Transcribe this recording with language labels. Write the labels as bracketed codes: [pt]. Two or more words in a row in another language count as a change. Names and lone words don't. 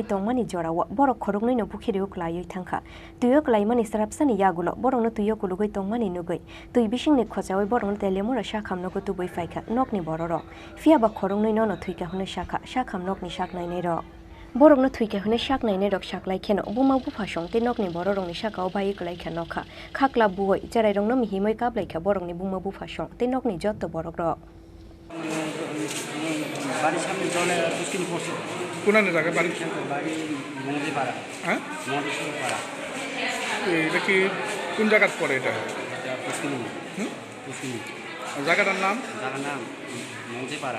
[trp] tongmani jorawa borok khoroknoi no pukhiri uklayoi thangkha tuyo klaimani sarapsani yagulo borokno tuyo kulugoi tongmani nugoi tui bisingni khojawai borokno telemora shakhamno gotubui faikha nokni bororo fiaba khoroknoi no thuika hune shakham nokni shaknai nei ro borokno thuika hune shaknai nei rok shaklai kheno buma bufa songte nokni bororongni shakao bai klai kha nokha khakla buoi charai rongno mihimoi kablai kha borokni buma bufa songte nokni jotto borok ro [bn] বাড়ির সামনে জলে পুষ্কিনি পড়ছে কোনানে জায়গা বাড়ি বাড়ি মন্দির পাড়া হ্যাঁ মন্দির পাড়া এটা কি কোন জায়গাত পড়ে এটা পুষ্কিনি পুষ্কিনি জায়গাটার নাম যার নাম মন্দির পাড়া